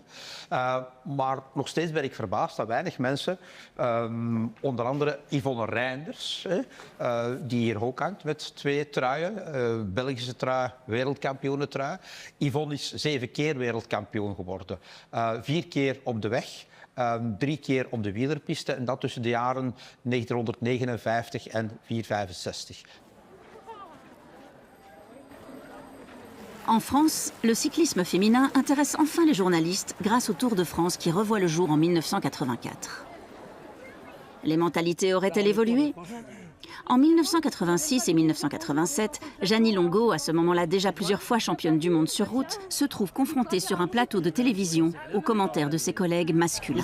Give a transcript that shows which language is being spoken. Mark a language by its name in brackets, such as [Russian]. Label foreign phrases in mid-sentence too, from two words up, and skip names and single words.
[Dutch] Maar nog steeds ben ik verbaasd dat weinig mensen, onder andere Yvonne Reinders, die hier ook hangt met 2 truien, Belgische trui, wereldkampioenentrui. Yvonne is 7 keer wereldkampioen geworden, 4 keer op de weg. 3 keer op de wielerpiste en dat tussen de jaren 1959 en 1965. [French] En France, le cyclisme féminin intéresse enfin les journalistes grâce au Tour de France qui revoit le jour en 1984. Les mentalités auraient-elles évolué? En 1986 et 1987, Jeannie Longo, à ce moment-là déjà plusieurs fois championne du monde sur route, se trouve confrontée sur un plateau de télévision aux commentaires de ses collègues masculins.